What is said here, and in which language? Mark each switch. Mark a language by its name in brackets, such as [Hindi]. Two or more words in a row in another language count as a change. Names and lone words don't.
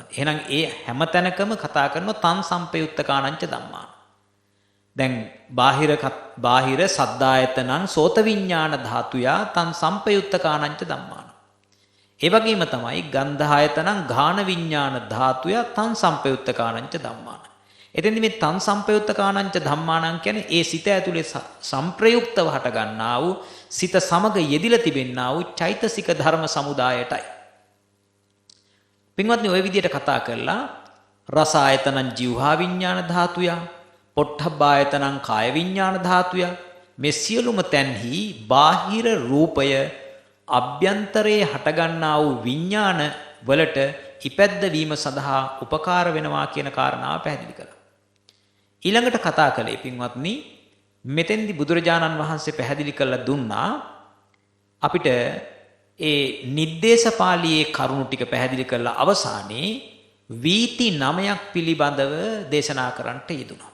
[Sinhala] එහෙනම් ඒ හැම තැනකම කතා කරන [Pali] තන් සම්පයුත්ත කාණංච ධම්මා. දැන් බාහිර සද්දායතනං සෝත විඥාන ධාතුයා තන් සම්පයුත්ත කාණංච ධම්මාන. [Sinhala] ඒ වගේම තමයි [Pali] ගන්ධායතනං ගාන විඥාන ධාතුයා තන් සම්පයුත්ත කාණංච ධම්මාන. [Sinhala] එතෙන්දි මේ [Pali] තන් සම්පයුත්ත කාණංච ධම්මානං [Sinhala] කියන්නේ ඒ සිත ඇතුලේ සම්ප්‍රයුක්තව හට ගන්නා වූ සිත සමග යෙදිලා තිබෙන්නා වූ චෛතසික ධර්ම සමුදායටයි. පින්වත්නි ওই විදිහට කතා කරලා [Pali] රස ආයතනං ජීවහා විඥාන ධාතුය, පොට්ඨබ්බායතනං කාය විඥාන ධාතුය. [Sinhala] මේ සියලුම තැන්හි බාහිර රූපය අභ්‍යන්තරයේ හටගන්නා වූ විඥාන වලට ඉපැද්ද වීම සඳහා උපකාර වෙනවා කියන කාරණාව පැහැදිලි කළා. ඊළඟට කතා කළේ පින්වත්නි, මෙතෙන්දි බුදුරජාණන් වහන්සේ පැහැදිලි කරලා දුන්නා අපිට ඒ නිද්දේශපාලියේ කරුණු ටික පැහැදිලි කරලා අවසානයේ වීති 9ක් පිළිබඳව දේශනා කරන්නට යෙදුණා.